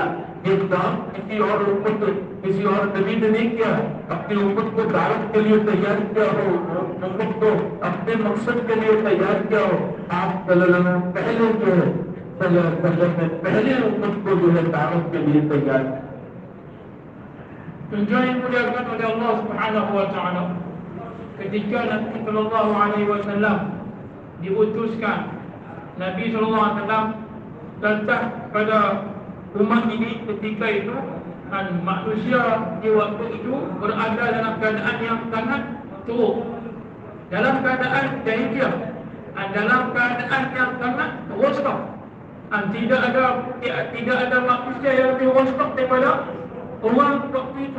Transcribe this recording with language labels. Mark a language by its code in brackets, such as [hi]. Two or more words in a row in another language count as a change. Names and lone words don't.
[hi] ये काम किसी और उम्मत, किसी और नबी ने नहीं किया। अपनी उम्मत को दावत के लिए तैयार किया हो, उम्मत को अपने मकसद के लिए तैयार किया हो। आप [ar] صلى الله عليه وسلم [hi] पहले जो है [ar] صلى الله عليه وسلم [hi] ने पहले उम्मत को जो है दावत के लिए तैयार किया। [ms] Tujuan yang dimuliakan oleh Allah [ar] سبحانه وتعالى, [ms] ketika Nabi [ar] صلى الله عليه وسلم [ms] diutuskan, Nabi [ar] صلى الله عليه وسلم [ms] datang pada umat ini ketika itu, dan manusia di waktu itu berada dalam keadaan yang sangat teruk, dalam keadaan jahiliah, dan dalam keadaan yang sangat rosak. Dan tidak ada manusia yang lebih rosak daripada orang waktu itu.